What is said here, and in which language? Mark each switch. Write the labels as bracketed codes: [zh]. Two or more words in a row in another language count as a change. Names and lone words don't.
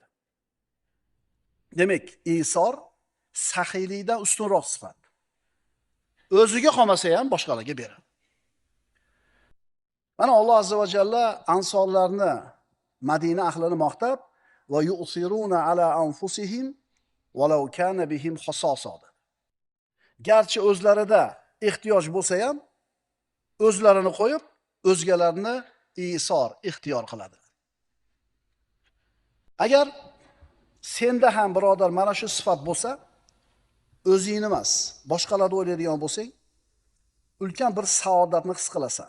[uz] Demak, isor saxiylikdan ustunroq sifat. O'ziga qolmasa ham boshqalarga beradi. Mana Alloh [ar] عز وجل [uz] ansorlarni, Madina ahlini maqtab [ar] ويؤثرون على أنفسهم ولو كان بهم خصاصة. [uz] Garchi o'zlarida ehtiyoj bo'lsa ham o'zlarini qo'yib, o'zgalarni isor ixtiyor qiladi. Agar senda ham birodar mana shu sifat bo'lsa, o'zingni emas, boshqalarni o'ylaydigan bo'lsang, ulkan bir saodatni his qilasan.